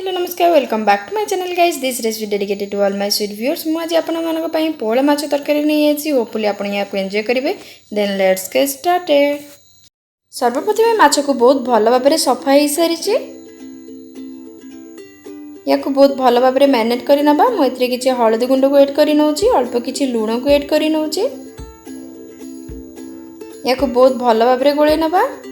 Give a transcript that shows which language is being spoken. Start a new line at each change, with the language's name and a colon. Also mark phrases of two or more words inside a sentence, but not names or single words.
English: नमस्कार welcome back to my channel guys this recipe dedicated to all my sweet viewers
Odia: ମୁଁ ଆଜି ଆପଣ ମାନଙ୍କ ପାଇଁ ପୋହଳା ମାଛ ତରକାରୀ ନେଇ ଆସିଛି
English: होपफुली
Odia: ଆପଣ ୟା କୁ ଏନ୍ଜୟ କରିବେ
English: then let's get started.
Odia: ସର୍ବପ୍ରଥମ ମାଛ କୁ ବହୁତ ଭଲ ଭାବରେ ସଫା ହେଇ ସାରିଛି ୟା କୁ ବହୁତ ଭଲ ଭାବରେ ମେରିନେଟ କରି ନେବା। ମୁଁ ଏଥିରେ କିଛି ହଳଦୀ ଗୁଣ୍ଡ କୁ ଆଡ କରି ନେଉଛି, ଅଳ୍ପ କିଛି ଲୁଣ କୁ ଆଡ କରି ନେଉଛି, ୟା କୁ ବହୁତ ଭଲ ଭାବରେ ଗୋଳେଇ ନେବା।